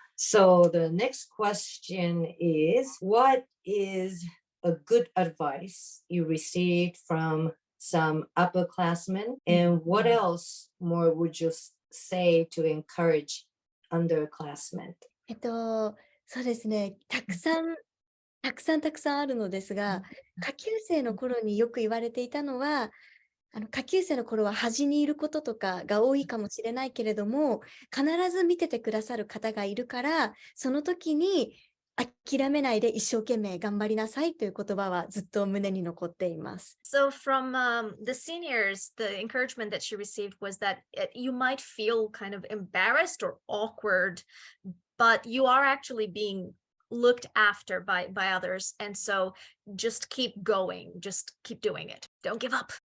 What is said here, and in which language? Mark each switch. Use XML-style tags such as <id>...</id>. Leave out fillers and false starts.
<en>So the next question is, what is a good advice you received from some upperclassmen, and what else more would you say to encourage underclassmen?</en> <ja>そうですね。たくさんあるのですが、下級生の頃によく言われていたのは、下級生の頃は端にいることとかが多いかもしれないけれども、必ず見ててくださる方がいるから、その時に諦めないで一生懸命頑張りなさいという言葉はずっと胸に残っています。</ja> <en>So from the seniors, the encouragement that she received was that you might feel kind of embarrassed or awkward, but you are actually being looked after by others, and so just keep going, just keep doing it, don't give up.</en>